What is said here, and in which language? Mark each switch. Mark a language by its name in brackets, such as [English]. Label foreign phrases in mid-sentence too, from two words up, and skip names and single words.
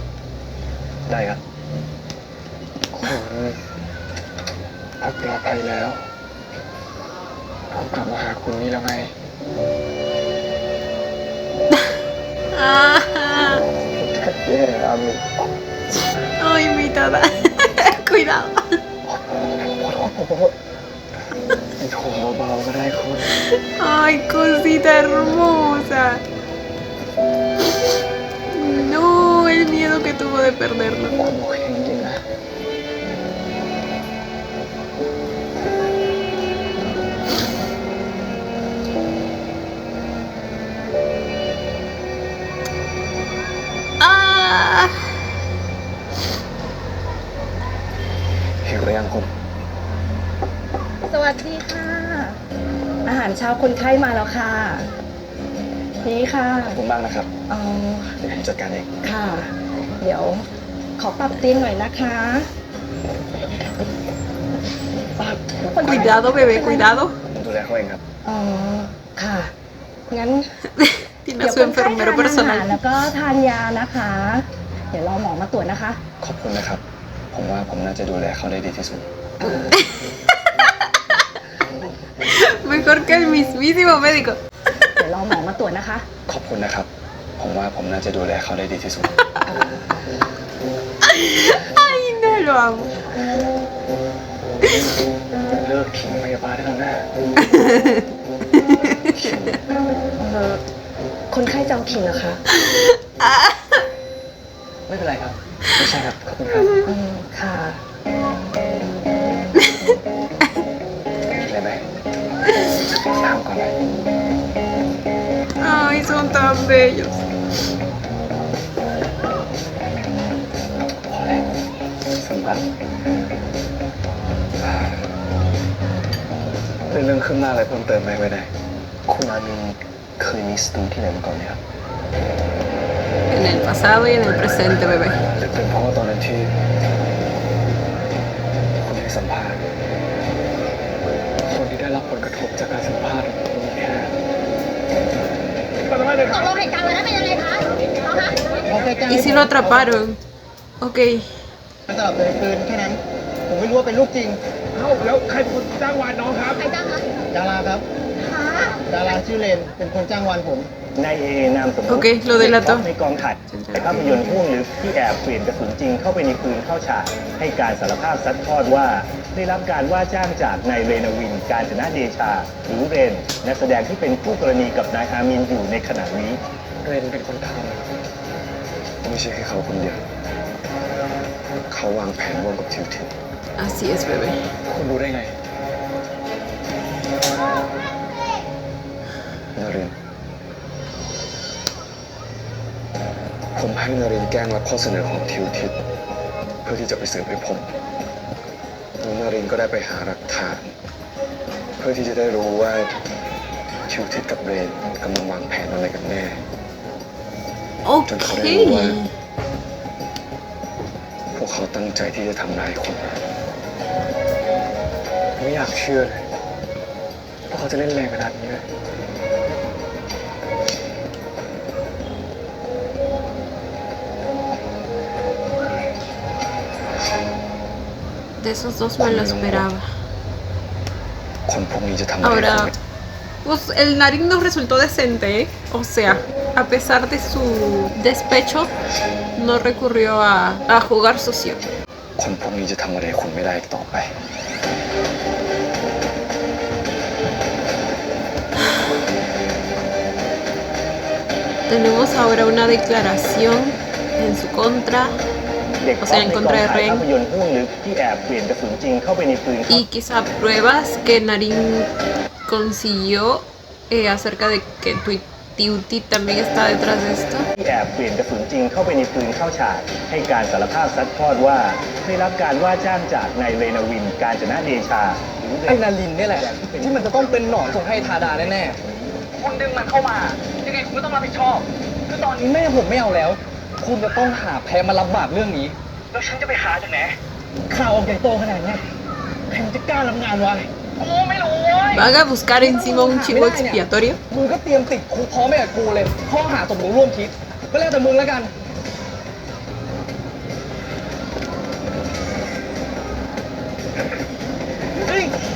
[Thai] ได้ครับ ผมปลอดภัยแล้วผมกลับมาหาคุณนี่แล้วไง Ah, เย่อามิน [Spanish] ay, mi Tada. Cuidado. [Thai] โทรเบาๆก็ได้คุณ [Spanish] Ay, cosita hermosa. No, el el miedo que tuvo de perderlo. [Thai] คุณโอเคจริงๆนะ อ่า หิวหรือยังคุณ สวัสดีค่ะ อาหารเช้าคนไข้มาแล้วค่ะ นี่ค่ะ ขอบคุณมากนะครับ อ๋อ เดี๋ยวผมจัดการเอง ค่ะ เดี๋ยวขอปรับเตียงหน่อยนะคะ [Spanish] Cuidado, bebé, cuidado. [Thai] ผมดูแลเขาเองครับ อ๋อ ค่ะ งั้น [Spanish] Tiene [Thai] เดี๋ย [Spanish] a [Thai] ว [Spanish] su [Thai] คนไข้ทาน [Spanish] enfermero [Thai] อาหาร [Spanish] personal. [Thai] แล้วก็ทานยานะคะ เดี๋ยวรอหมอมาตรวจนะคะ ขอบคุณนะครับ ผมว่าผมน่าจะดูแลเขาได้ดีที่สุด [Spanish] Mejor que el mismísimo médico. [Thai] เดี๋ยวรอหมอมาตรวจนะคะ ขอบคุณนะครับ ผมว่าผมน่าจะดูแลเขาได้ดีที่สุด [Spanish] Ay, no lo amo. [Thai] เลิกขิงพยาบาลได้แล้วนะ คนไข้จะเอาขิงเหรอคะ ไม่เป็นไรครับ ไม่ใช่ครับ ขอบคุณครับ ค่ะ กินอะไรไหมน้ำก่อนไหม [Spanish] Ay, son tan bellos. [Thai] พอแล้วสำคัญเรื่องขึ้นหน้าอะไรเพิ่มเติมไหมไม่ได้ คุณอามินเคยมีสตูที่ไหนมาก่อนไหมครับ [Spanish] En el pasado y en el presente, bebé. [Thai] หรือเป็นเพราะว่าตอนนั้นที่คุณให้สัมภาษณ์ คนที่ได้รับผลกระทบจากการสัมภาษณ์มีแค่ ตกลงเหตุการณ์วันนั้นเป็นยังไงคะเอาคะ [Spanish] ¿Y si lo atraparon? Ok. [Thai] มันสลับเลยปืนแค่นั้น ผมไม่รู้ว่าเป็นลูกจริง เอ้าแล้วใครเป็นคนจ้างวานน้องครับ ใครจ้างคะ ดาราครับ ดาราชื่อเลน เป็นคนจ้างวานผม นายเอนามสมมติ [Spanish] โอเคlo delato [Thai] ในกองถ่ายภาพยนตร์พ่วงลึกที่แอบเปลี่ยนกระสุนจริงเข้าไปในปืนเข้าฉากให้การสารภาพซัดทอดว่า ได้รับการว่าจ้างจากนายเรนาวิน กาญจนะเดชา หรือเรน นักแสดงที่เป็นคู่กรณีกับนายอามินอยู่ในขณะนี้ เรนเป็นคนทำไม่ใช่แค่เขาคนเดียว เขาวางแผนร่วมกับทิวทิว [Spanish] Así es, bebé. [Thai] คุณรู้ได้ไงนาริน ผมให้นารินแกล้งรับข้อเสนอของทิวทิพย์เพื่อที่จะไปสืบให้ผมแล้วนารินก็ได้ไปหาหลักฐาน เพื่อที่จะได้รู้ว่าทิวทิพย์กับเรนกำลังวางแผนอะไรกันแน่ จนเขาได้รู้ว่า [Spanish] Ok. [Thai] พวกเขาตั้งใจที่จะทำร้ายคุณไม่อยากเชื่อเลยว่าเขาจะเล่นแรงขนาดนี้เลย [Spanish] De esos dos me lo esperaba. [Thai] คนพวกนี้จะทำอะไรคุณ [Spanish] Ahora, pues el Narin nos resultó decente, ¿eh? O sea, a pesar de su despecho, no recurrió a jugar sucio. [Thai] คนพวกนี้จะทำอะไรคุณไม่ได้อีกต่อไป [Spanish] Tenemos ahora una declaración en su contra [Thai] เด็ก [Spanish] o sea, en contra de [Thai] ภา [Spanish] Ren [Thai] พยนตร์พ่วงลึกที่แอบเปลี่ยนกระสุนจริงเข้าไปในปืน [Spanish] y quizá pruebas que Narin consiguió acerca de que Tiuti también está detrás de esto. [Thai] ที่แอบเปลี่ยนกระสุนจริงเข้าไปในปืนเข้าฉากให้การสารภาพซัดทอดว่าได้รับการว่าจ้างจากนายเรนาวิน กาญจนะเดชา หรือเร ไอ้ น นารินเนี่ยแหละ ที่มันจะต้องเป็นหนอนส่งให้ทาดาแน่ๆคุณดึงมันเข้ามา ยังไงคุณก็ต้องรับผิดชอบ คือตอนนี้แม่ผมไม่เอาแล้ว คุณจะต้องหาแพรมารับบาปเรื่องนี้ แล้วฉันจะไปหาจากไหน ข่าวออกใหญ่โตขนาดเนี้ยใครมันจะกล้ารับงานวะกูไม่รู้เว้ย [Spanish] Van a buscar encima un chivo expiatorio. [Thai] มึงก็เตรียมติดคุกพร้อมไปกับกูเลย ข้อหาสมรู้ร่วมคิด ก็แล้วแต่มึงแล้วกันเฮ้ย